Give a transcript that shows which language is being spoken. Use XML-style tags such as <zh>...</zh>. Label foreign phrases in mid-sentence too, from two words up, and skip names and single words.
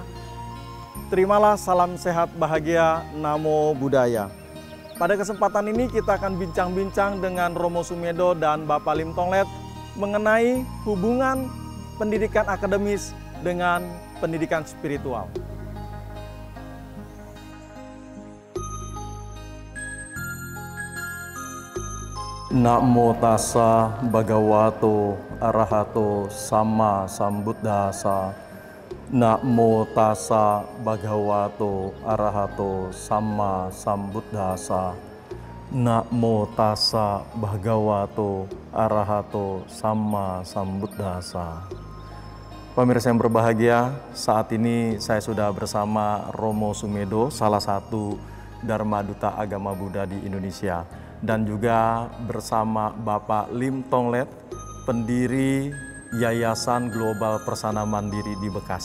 <id>Terimalah salam sehat bahagia,</id> <pi>Namo Buddhaya.</pi> <id>Pada kesempatan ini kita akan bincang-bincang dengan Romo Sumedho dan Bapak Lim Tonglet mengenai hubungan pendidikan akademis dengan pendidikan spiritual.</id> <pi>Namo tassa bhagavato arahato sama sambuddhassa. Namo tassa bhagavato arahato sama sambuddhassa. Namo tassa bhagavato arahato sama sambuddhassa.</pi> <id>Pemirsa yang berbahagia, saat ini saya sudah bersama Romo Sumedho, salah satu Dharma Duta Agama Buddha di Indonesia, dan juga bersama Bapak Lim Tonglet, pendiri Yayasan Global Persana Mandiri di Bekasi.</id>